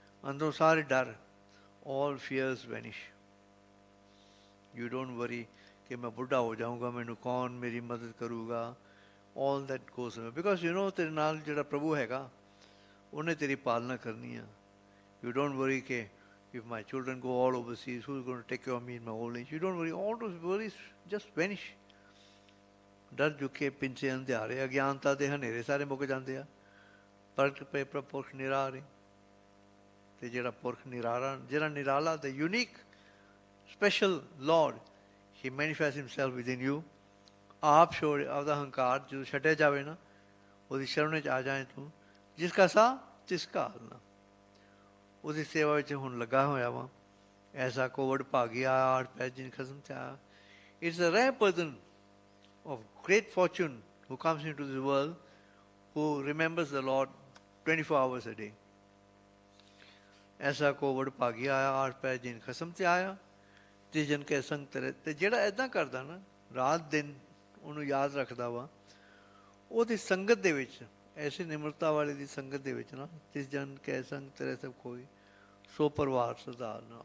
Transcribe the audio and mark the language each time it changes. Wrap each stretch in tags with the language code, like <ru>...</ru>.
<pa>ਅੰਦਰੋਂ ਸਾਰੇ ਡਰ,</pa> <en>all fears vanish. You don't worry</en> <pa>ਕਿ ਮੈਂ ਬੁੱਢਾ ਹੋ ਜਾਊਂਗਾ, ਮੈਨੂੰ ਕੌਣ ਮੇਰੀ ਮਦਦ ਕਰੂਗਾ।</pa> <en>all that goes away, because you know</en> <pa>ਤੇਰੇ ਨਾਲ ਜਿਹੜਾ ਪ੍ਰਭੂ ਹੈਗਾ ਉਹਨੇ ਤੇਰੀ ਪਾਲਣਾ ਕਰਨੀ ਆ।</pa> <en>You don't worry ਕਿ if my children go all overseas, who's going to take care of me in my old age? You don't worry, all those worries just vanish.</en> <pa>ਡਰ ਚੁੱਕੇ ਬਿਨ ਸੇ ਅੰਧਿਆਰੇ, ਅਗਿਆਨਤਾ ਦੇ ਹਨੇਰੇ ਸਾਰੇ ਮੁੱਕ ਜਾਂਦੇ ਆ। ਪ੍ਰਗਟ ਪਏ ਪ੍ਰਪੁਰਖ ਨਿਰਾਰੇ, ਅਤੇ ਜਿਹੜਾ ਪੁਰਖ ਨਿਰਾਲਾ, ਜਿਹੜਾ ਨਿਰਾਲਾ,</pa> <en>the unique special Lord, he manifests himself within you.</en> <pa>ਆਪ ਛੋੜ, ਆਪਦਾ ਹੰਕਾਰ ਜਦੋਂ ਛੱਡਿਆ ਜਾਵੇ ਨਾ, ਉਹਦੀ ਸ਼ਰਨ 'ਚ ਆ ਜਾਏ ਤੂੰ, ਜਿਸ ਕਾ ਸਾ ਤਿਸ ਘਾਲ ਨਾ। ਉਹਦੀ ਸੇਵਾ ਵਿੱਚ ਹੁਣ ਲੱਗਾ ਹੋਇਆ ਵਾ। ਐਸਾ ਕੋਵਡ ਭਾਗਿਆ ਆਠ ਪੈ ਜਿਨ ਖਸਮ ਥਿਆ।</pa> <en>It's a rare person of great fortune who comes into this world, who remembers the Lord 24 hours a day.</en> <pa>ਐਸਾ ਕੋਵਡ ਭਾਗਿਆ ਆਇਆ ਆਠ ਪੈ ਜਿਨ ਖਸਮ ਤੇ ਆਇਆ, ਜਿਸ ਜਨ ਕੇ ਸੰਗ ਤੇਰੇ। ਅਤੇ ਜਿਹੜਾ ਇੱਦਾਂ ਕਰਦਾ ਨਾ, ਰਾਤ ਦਿਨ ਉਹਨੂੰ ਯਾਦ ਰੱਖਦਾ ਵਾ, ਉਹਦੀ ਸੰਗਤ ਦੇ ਵਿੱਚ, ਐਸੀ ਨਿਮਰਤਾ ਵਾਲੇ ਦੀ ਸੰਗਤ ਦੇ ਵਿੱਚ ਨਾ, ਜਿਸ ਜਨ ਕੈ ਸੰਗ ਤੇਰੇ ਸਭ ਕੋਈ, ਸੋ ਪਰਿਵਾਰ ਸਰਦਾਰ ਨਾ।</pa>